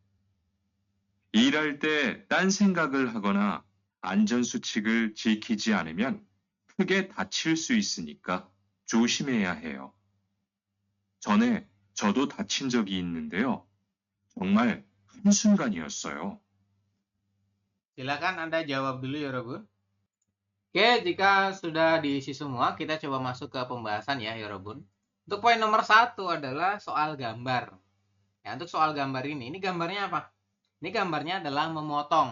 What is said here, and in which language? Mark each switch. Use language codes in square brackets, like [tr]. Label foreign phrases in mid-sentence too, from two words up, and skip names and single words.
[ko] 일할 때 딴 생각을 하거나 안전수칙을 지키지 않으면 크게 다칠 수 있으니까 조심해야 해요. 전에 저도 다친 적이 있는데요. 정말 한순간이었어요. [id] Silakan Anda jawab dulu ya, 여러분. Oke, jika sudah diisi semua, kita coba masuk ke pembahasan ya, 여러분. Untuk poin nomor 1 adalah soal gambar. Ya, untuk soal gambar ini gambarnya apa? Ini gambarnya adalah memotong.